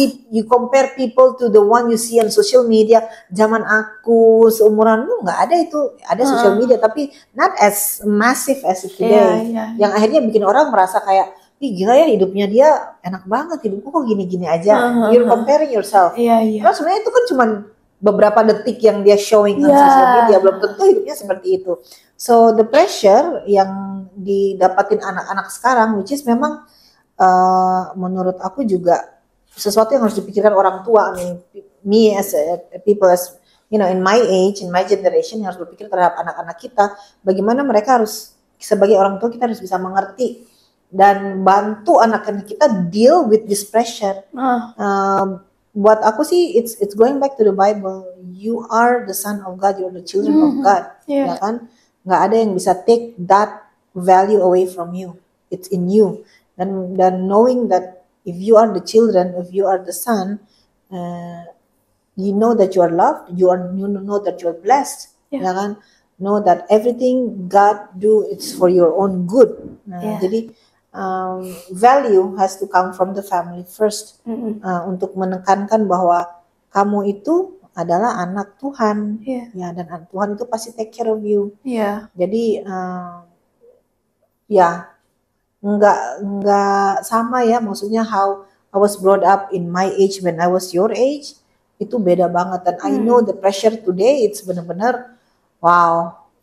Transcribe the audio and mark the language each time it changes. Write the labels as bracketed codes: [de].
[en] You compare people to the one you see on social media. [id] Zaman aku seumuranmu nggak ada itu, ada social media tapi [en] not as massive as today. [id] Yang akhirnya bikin orang merasa kayak, ih gila ya hidupnya dia enak banget, hidupku kok gini-gini aja. [en] You're comparing yourself. [id] Karena sebenarnya itu kan cuma beberapa detik yang dia [en] showing on social media, [id] belum tentu hidupnya seperti itu. [en] So the pressure [id] yang didapatin anak-anak sekarang, [en] which is [id] memang menurut aku juga sesuatu yang harus dipikirkan orang tua. [en] I mean, me as people as in my age, in my generation, [id] yang harus berpikir terhadap anak-anak kita, bagaimana mereka harus sebagai orang tua kita harus bisa mengerti dan bantu anak-anak kita [en] deal with this pressure. [id] Buat aku sih [en] it's going back to the Bible. You are the son of God, you are the children of God. [id] Ya kan? Nggak ada yang bisa [en] take that value away from you. It's in you. Dan knowing that if you are the children, if you are the son, you know that you are loved, you know that you are blessed. [id] Ya kan? [en] Know that everything God do it's for your own good. [id] Jadi [en] value has to come from the family first, [id] untuk menekankan bahwa kamu itu adalah anak Tuhan, ya, dan Tuhan itu pasti [en] take care of you. [id] Jadi nggak sama ya, maksudnya [en] how I was brought up in my age when I was your age [id] itu beda banget. [en] Dan I know the pressure today it's [id] benar-benar wow.